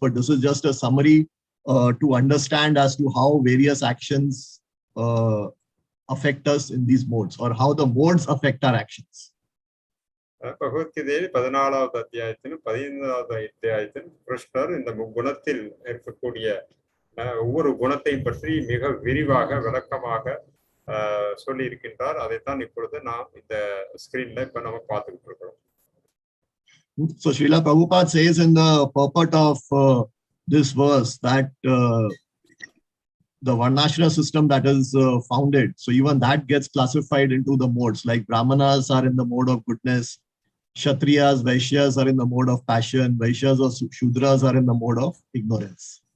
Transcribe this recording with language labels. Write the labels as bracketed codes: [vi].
[en] But this is just a summary to understand as to how various actions affect us in these modes, or how the modes affect our actions. [ta] பகவத்கீதையில் 14வது அத்தியாயத்திலும் 15வது அத்தியாயத்திலும் கிருஷ்ணர் இந்த குணத்தில் இருக்கக்கூடிய ஒவ்வொரு குணத்தையும் பற்றி மிக விரிவாக விளக்கமாக சொல்லி இருக்கின்றார். அதைத்தான் இப்பொழுது நாம் இந்த ஸ்கிரீன்ல இப்ப நம்ம பார்த்துக்கிட்டு இருக்கிறோம். [en] So Srila Prabhupada says in the purport of this verse that the Varnashrama system that is founded, so even that gets classified into the modes, like brāhmaṇas are in the mode of goodness, kṣatriyas, vaiśyas are in the mode of passion, vaiśyas or śūdras are in the mode of ignorance.